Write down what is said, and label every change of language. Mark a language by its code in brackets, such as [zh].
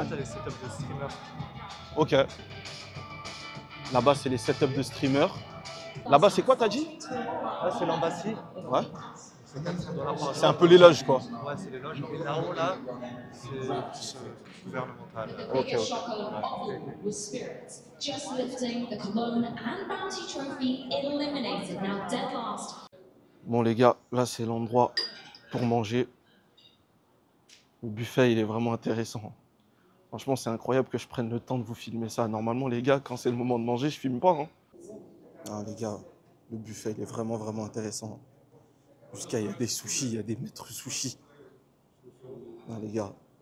[fr] Là, t'as les setups de streamers. Ok. Là-bas, c'est les setups de streamers. Là-bas, c'est quoi, t'as dit? Là, c'est l'embassy. Ouais. C'est 400 $ par C'est un peu les loges, quoi. Ouais, c'est les loges. Et là-haut, là, c'est gouvernemental. Ok. [en] With spirits, just lifting the Cologne and Bounty Trophy eliminated, now dead last. [fr] Bon, les gars, là, c'est l'endroit pour manger. Le buffet, il est vraiment intéressant. Franchement, c'est incroyable que je prenne le temps de vous filmer ça. Normalement, les gars, quand c'est le moment de manger, je filme pas. Hein. Ah, les gars, le buffet, il est vraiment intéressant. Jusqu'à, il y a des sushis, il y a des maîtres sushis. Non, les gars.